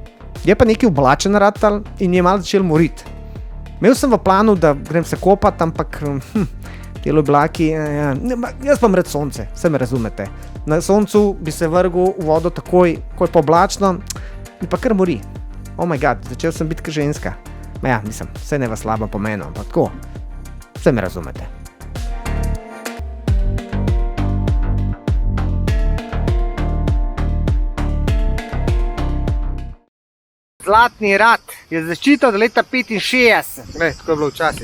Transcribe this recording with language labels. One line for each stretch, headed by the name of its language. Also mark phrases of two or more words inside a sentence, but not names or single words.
Slovenian: Je pa nekaj oblačen ratal in je malo začel moriti. Imel sem v planu, da grem se kopati, ampak ti oblaki, jaz pa rad sonce, se me razumete. Na soncu bi se vrgel v vodo takoj, ko je pa oblačno, mi pa kar mori.
English: Oh my god,
Slovenian: začel sem biti kot ženska. Ja, mislim, vse ne vas slabo pomenu, ampak tako, se me razumete. Zlatni rat je zaščita od leta 65. Glej, tako je bilo včasih.